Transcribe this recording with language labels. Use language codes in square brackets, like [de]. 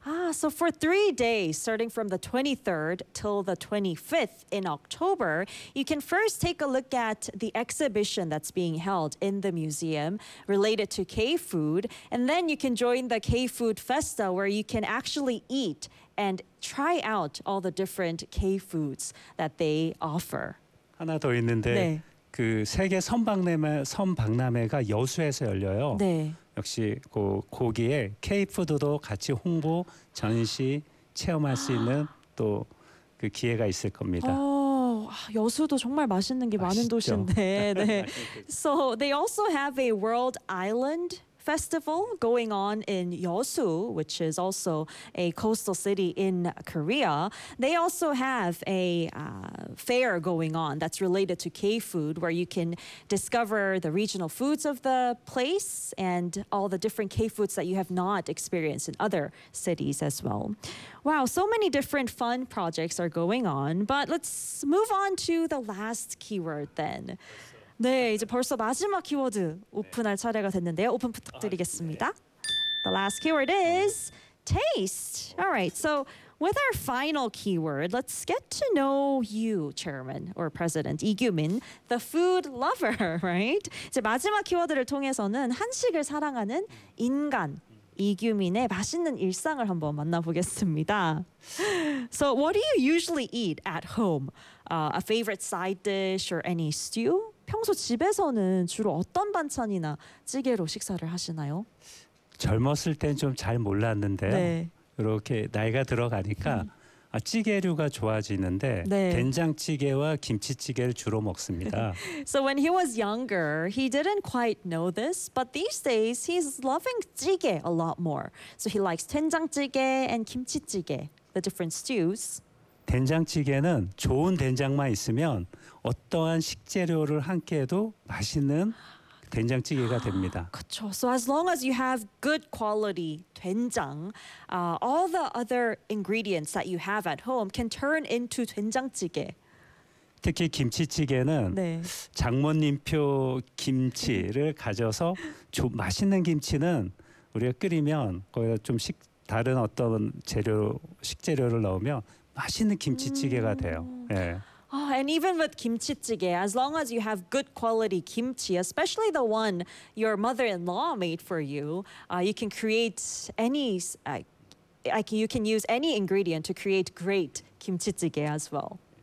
[en] So for 3 days, starting from the 23rd till the 25th in October, you can first take a look at the exhibition that's being held in the museum related to K-food, and then you can join the K-food Festa where you can actually eat and try out all the different K-foods that they offer. [ko] 하나 더 있는데 네. 그 세계 선박람회가 여수에서 열려요. 네. 역시 그 고기에 K푸드도 같이 홍보, 전시, 체험할 수 있는 또 그 기회가 있을 겁니다. 여수도 정말 맛있는 게 많은 도시인데. 네. [en] So they also have a World Island Festival going on in Yeosu, which is also a coastal city in Korea. They also have a fair going on that's related to K-food, where you can discover the regional foods of the place and all the different K-foods that you have not experienced in other cities as well. Wow, so many different fun projects are going on, but let's move on to the last keyword then. [ko] 네, 이제 벌써 마지막 키워드 오픈할 차례가 됐는데요. 오픈 부탁드리겠습니다. [en] The last keyword is taste. All right, so with our final keyword, let's get to know you, Chairman or President Lee Kyu-min, the food lover, right? [ko] 이제 마지막 키워드를 통해서는 한식을 사랑하는 인간, 이규민의 맛있는 일상을 한번 만나보겠습니다. [en] So what do you usually eat at home? A favorite side dish or any stew? [ko] 평소 집에서는 주로 어떤 반찬이나 찌개로 식사를 하시나요? 젊었을 땐 좀 잘 몰랐는데요. 네. 이렇게 나이가 들어가니까 찌개류가 좋아지는데 네. 된장찌개와 김치찌개를 주로 먹습니다. [en] So when he was younger, he didn't quite know this, but these days he's loving 찌개 a lot more. So he likes 된장찌개 and 김치찌개, the different stews. [ko] 된장찌개는 좋은 된장만 있으면 어떠한 식재료를 함께해도 맛있는 된장찌개가 됩니다. 그렇죠. [en] So as long as you have good quality 된장, all the other ingredients that you have at home can turn into 된장찌개. [ko] 특히 김치찌개는 네. 장모님표 김치를 가져서 맛있는 김치는 우리가 끓이면 거기에 좀 다른 어떤 재료 식재료를 넣으면 맛있는 김치찌개가 돼요. 예. [en] Oh, and even with kimchi jjigae, as long as you have good quality kimchi, especially the one your mother-in-law made for you, you can create any, you can use any ingredient to create great kimchi jjigae as well.